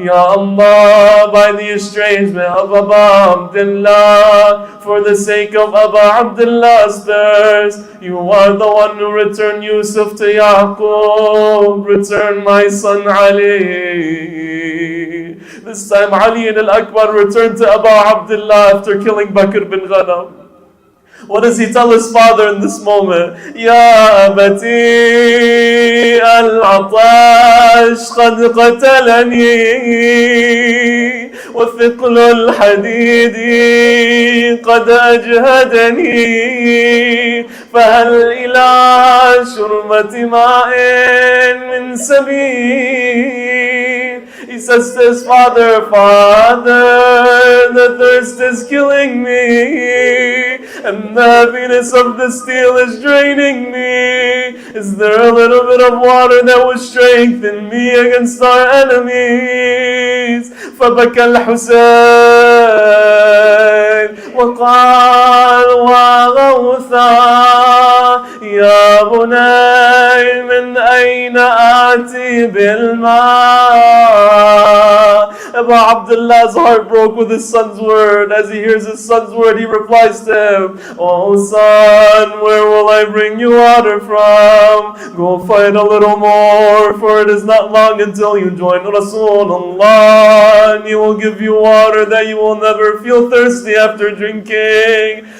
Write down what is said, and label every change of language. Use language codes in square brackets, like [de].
[en] Ya Allah, by the estrangement of Abu Abdullah, for the sake of Abu Abdullah's thirst, you are the one who returned Yusuf to Yaqub. Return my son Ali. This time Ali al-Akbar returned to Abu Abdullah after killing Bakr bin Ghanam. What does he tell his father in this moment? [ar] Ya abati al-atash qad qatalani وثقل الحديد قد أجهدني فهل إلى شربة ماء من سبيل. [en] He says to his father, Father, the thirst is killing me, and the heaviness of the steel is draining me. Is there a little bit of water that will strengthen me against our enemies? [ar] فبكى الحسين وقال وغوثا يا بني من أين آتي بالماء. [en] Abu Abdullah's heart broke with his son's word. As he hears his son's word, he replies to him, Oh son, where will I bring you water from? Go fight a little more, for it is not long until you join Rasulullah, and he will give you water that you will never feel thirsty after drinking.